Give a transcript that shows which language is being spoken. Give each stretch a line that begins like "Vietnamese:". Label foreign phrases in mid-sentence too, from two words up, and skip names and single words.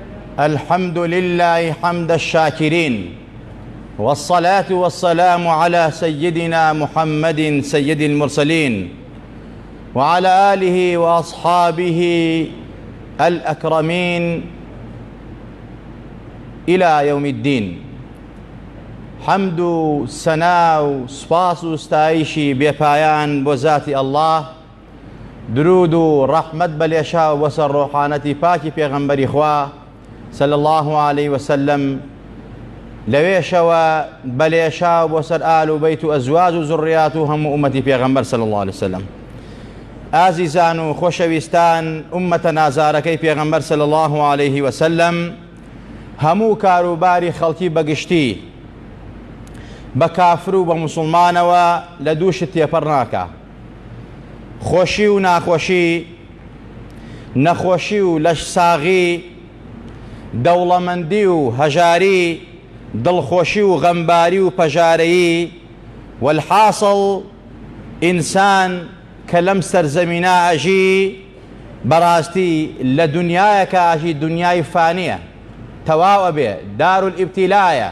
Arabic: الحمد لله حمد الشاكرين، والصلاة والسلام على سيدنا محمد سيد المرسلين وعلى آله وأصحابه الأكرمين إلى يوم الدين.
Central Kurdish: حمد و سنا و سپاس و ستایشی بێپایان بۆ ذاتی الله، درود و ڕەحمەت بەلێشا و بەسەر ڕۆحانەتی پاکی پێغەمبەری خوا
Arabic: صلى الله عليه وسلم،
Central Kurdish: لەوێشەوە بەلێشا و بۆسەر ئال و بەیت و ئەزواج و زوڕیات و هەموو ئومەتی پێغەمبەر
Arabic: صلى الله عليه وسلم.
Central Kurdish: ئازیزان و خۆشەویستان، ئومەتە نازارەکەی پێغەمبەر
Arabic: صلى الله عليه وسلم،
Central Kurdish: هەموو کاروباری خەڵکی بەگشتی بە کافر و بە موسڵمانەوە لە دووشت تێپەڕ ناکە. خۆشی و ناخۆشی، نەخۆشی و لەشساغی، دەوڵەمەندی و هەژاری، دڵخۆشی و غەمباری و پەژارەیی، والحاصل ئینسان کە لەم سەرزەمینە ئەژی بەڕاستی لە دنیایەکە ئاژی، دنیای فانیە، تەواو ئەبێ، دارولئیبتیلایە.